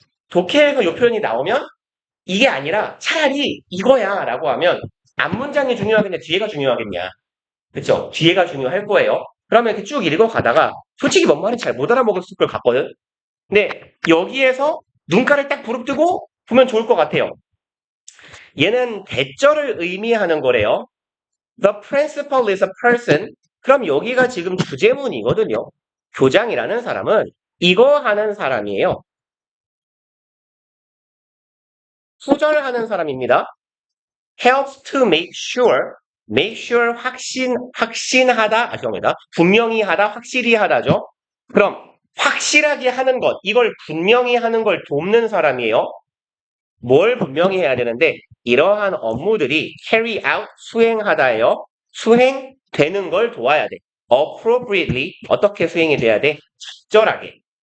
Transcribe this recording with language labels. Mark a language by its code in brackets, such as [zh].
[ko] 독해에서 이 표현이 나오면 이게 아니라 차라리 이거야 라고 하면 앞문장이 중요하겠냐, 뒤에가 중요하겠냐. 그쵸? 뒤에가 중요할 거예요. 그러면 이렇게 쭉 읽어가다가 솔직히 뭔 말인지 잘 못 알아먹을 것 같거든. 근데 여기에서 눈가를 딱 부릅뜨고 보면 좋을 것 같아요. 얘는 대절을 의미하는 거래요. [en] The principal is a person. [ko] 그럼 여기가 지금 주제문이거든요. 교장이라는 사람은 이거 하는 사람이에요. 수절을 하는 사람입니다. [en] helps to make sure [ko] 확신하다, 죄송합니다. 분명히 하다, 확실히 하다죠. 그럼 확실하게 하는 것, 이걸 분명히 하는 걸 돕는 사람이에요. 뭘 분명히 해야 되는데 이러한 업무들이 carry out 수행하다예요. 수행되는 걸 도와야 돼. appropriately 어떻게 수행이 돼야 돼? 적절하게.